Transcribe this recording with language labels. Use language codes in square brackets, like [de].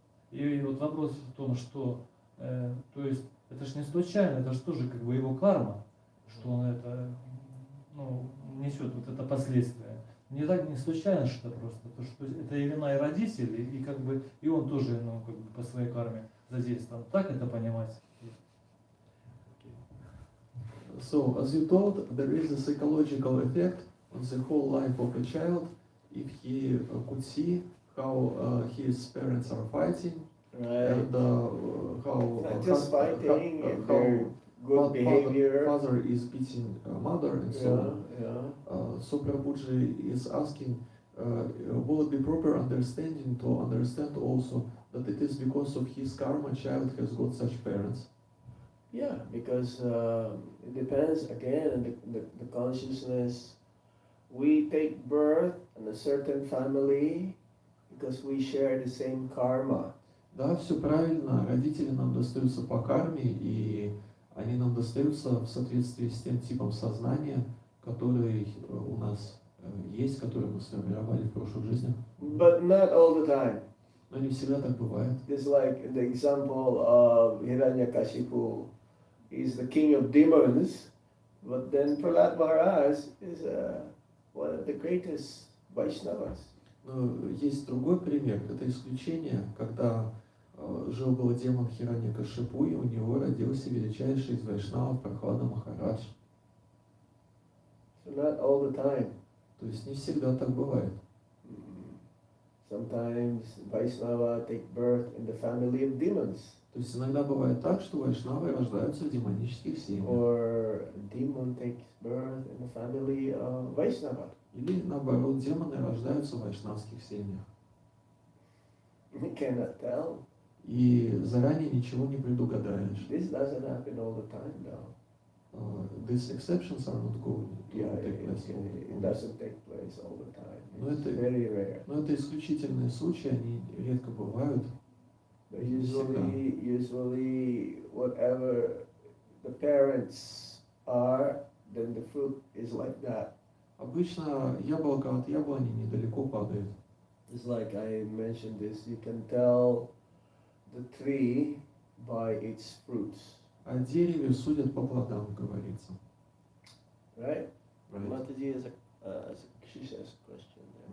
[ru] И вот вопрос в том, что, то есть, это же не случайно, это же тоже как бы его карма, что он это, несет вот это последствие. Не так не случайно, что это просто, то, что это и вина и родителей, и как бы и он тоже, как бы по своей карме задействован. Так это понимать? [en] So, as you told, there is a psychological effect on the whole life of a child if he could see how his parents are fighting Right. and how Not just fighting and their good behavior. father is beating mother and so on. Yeah. So Prabhuji is asking, will it be proper understanding to understand also that it is because of his karma child has got such parents? Yeah, because it depends again on the consciousness. We take birth in a certain family because we share the same karma. [ru] Да, все правильно. Родители нам достаются по карме, и они нам достаются в соответствии с тем типом сознания, который у нас есть, который мы сформировали в прошлых жизнях. [en] But not all the time. [ru] Но не всегда так бывает. [en] Just like the example of Hiranyakashipu, he's the king of demons, but then Prahlad Maharaj is one of the greatest Vaishnavas. [ru] Но есть другой пример, это исключение, когда жил-был демон Хираньякашипу, и у него родился величайший из вайшнавов Прахлада Махарадж. [en] So not all the time. [ru] То есть не всегда так бывает. [en] Sometimes Vaishnava take birth in the family of demons, [ru] То есть иногда бывает так, что вайшнавы рождаются в демонических семьях. [en] or a demon takes birth in the family of Vaishnava. [ru] Или наоборот, демоны рождаются в вайшнавских семьях. [en] We cannot tell. [ru] И заранее ничего не предугадаешь. [en] This doesn't happen all the time, though. These exceptions are not going to Yeah, take place all the it time. doesn't take place all the time. No, It's [ru] это- [en] very rare. [ru] Но это исключительные случаи, они редко бывают. [en] But usually, whatever the parents are, then the fruit is like that. [ru] Обычно яблоко от яблони недалеко падает. [en] It's like I mentioned this. You can tell the tree by its fruits, [ru] О дереве судят по плодам, говорится. [en] right? Right? Mataji is she says a question there.